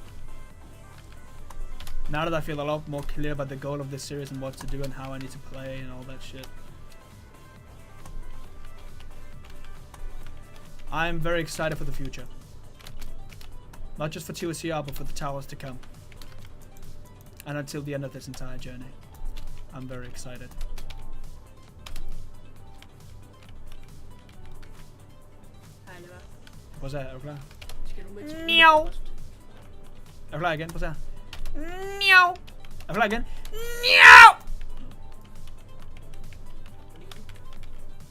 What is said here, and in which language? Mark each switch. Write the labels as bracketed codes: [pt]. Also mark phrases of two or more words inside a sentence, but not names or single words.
[en] Now that I feel a lot more clear about the goal of this series and what to do and how I need to play and all that shit, I'm very excited for the future. Not just for ToCR, but for the towers to come. And until the end of this entire journey. I'm very excited. [da] Prøv at se, er du klar? Miau! Er du klar igen? Prøv at se her. Miau! Er du klar igen? Miau!